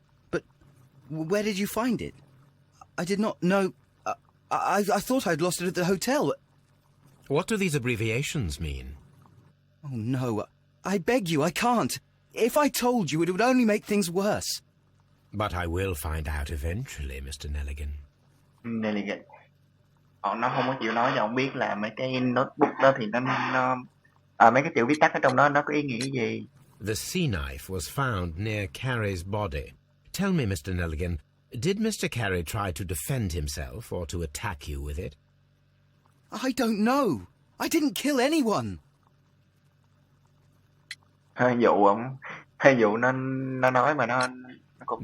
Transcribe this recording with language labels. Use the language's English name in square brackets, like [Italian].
[English] But where did you find it? I did not know... I thought I'd lost it at the hotel. What do these abbreviations mean? Oh, no. I beg you, I can't. If I told you, it would only make things worse. But I will find out eventually, Mr. Nelligan. Nelligan. [Vietnamese] Nó không có chịu nói cho ông biết là mấy cái notebook đó thì nó mấy cái chữ viết tắt ở trong đó nó có ý nghĩa gì. [English] The sea knife was found near Carey's body. Tell me, Mr. Nelligan, did Mr. Carey try to defend himself or to attack you with it? I don't know. I didn't kill anyone. [Vietnamese] Hơi dụ nó nói mà nó cũng